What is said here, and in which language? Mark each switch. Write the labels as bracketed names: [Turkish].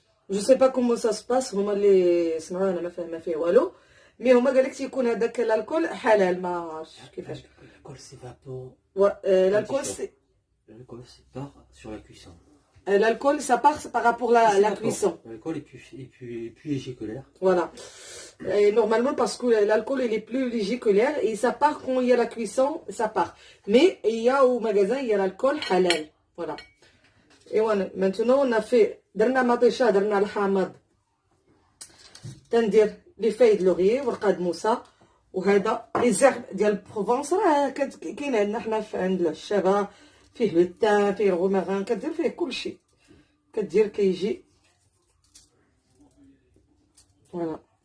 [French] جو سي با كومون سا سباس [Arabic] هما اللي سمعوا انا ما فاهمه فيه والو مي هما قال لك تيكون هذاك الكول حلال ما عرفتش كيفاش. [French] L'alcool s'évapore. L'alcool c'est L'alcool part sur la cuisson. L'alcool, ça part par rapport à la cuisson. L'alcool est plus léger que l'air. Voilà. Et normalement, parce que l'alcool, il est plus léger que l'air. Et ça part quand il y a la cuisson, ça part. Mais il y a au magasin, il y a l'alcool halal. Voilà. Et voilà. Maintenant, on a fait [Arabic] درنا مطيشة درنا الحامض تندير لي فايد لوريي ورقاد موسى وهذا لي زرع ديال بروفونس راه كاين عندنا حنا عند الشابه فيه لو تان فيه الغوماغان كدير فيه كلشي كدير كيجي فوالا.